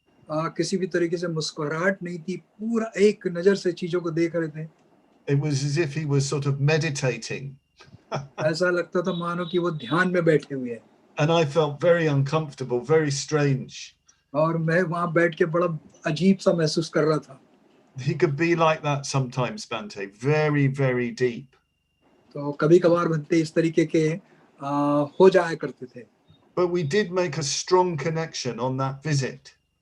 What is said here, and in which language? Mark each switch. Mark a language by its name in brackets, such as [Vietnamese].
[Hindi] किसी भी तरीके से मुस्कुराहट नहीं थी, पूरा एक नजर से चीजों को देख रहे थे। [English] It was as if he was sort of meditating. [Hindi] ऐसा लगता था मानो कि वो ध्यान में बैठे हुए हैं। [English] And I felt very uncomfortable, very strange. [Hindi] और मैं वहां बैठ के बड़ा अजीब सा महसूस कर रहा था। [English] He could be like that sometimes, Bhante, very, very deep. [Hindi] तो कभी कभार बनते इस तरीके के हो जाया करते थे। [English] But we did make a strong connection on that visit.